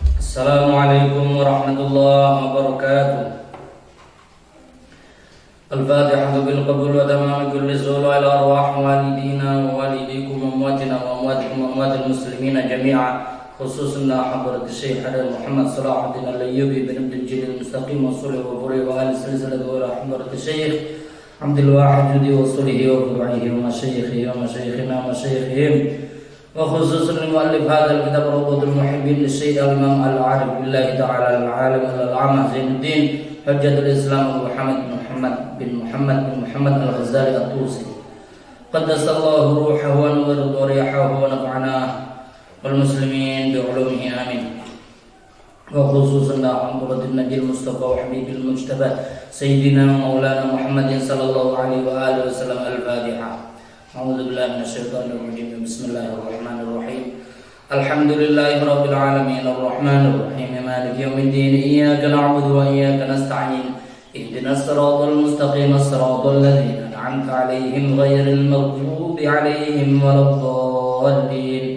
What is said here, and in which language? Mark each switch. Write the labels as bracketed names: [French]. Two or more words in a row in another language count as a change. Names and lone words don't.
[Arabic] السلام عليكم ورحمة الله وبركاته. الفاتحة بالقبول وتمام كل ذل على أرواح والدينا ووالديكم وأمواتنا وأمواتكم وأموات المسلمين جميعا خصوصا حضرة الشيخ محمد صلاح الدين الأيوبي بن عبد الجليل المستقيم وأصوله وفروعه وأهل السلسلة وحضرة الشيخ عبد الواحد وأصوله وفروعه ومشايخه ومشايخنا ومشايخهم وخصوصا المؤلف هذا الكتاب روضة المحبين الشيخ الإمام العارف بالله تعالى العالم العلامة زين الدين حجة الإسلام محمد بن محمد الغزالي الطوسي قدس الله روحه ونور ريحه ونفعنا والمسلمين بعلومه آمين. وخصوصا محمد النبي المصطفى وحبيب المجتبى سيدنا مولانا محمد صلى الله عليه وآله وسلم. Al-Fatihah. أعوذ بالله من الشيطان الرجيم بسم الله الرحمن الرحيم. الحمد لله رب العالمين الرحمن الرحيم مالك يوم الدين إياك نعبد وإياك نستعين اهدنا الصراط المستقيم صراط الذين أنعمت عليهم غير المغضوب عليهم ولا الضالين.